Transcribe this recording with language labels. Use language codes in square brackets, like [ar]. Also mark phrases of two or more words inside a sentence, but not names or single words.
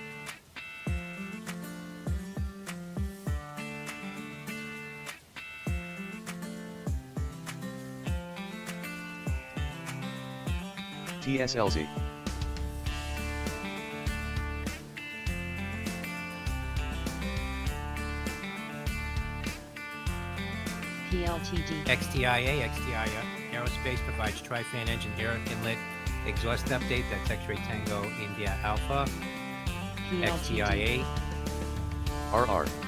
[en] TSLZ. PLTD. XTIA Aerospace provides tri-fan engine air inlet exhaust update. That's X-Ray Tango India Alpha. XTIA. RR.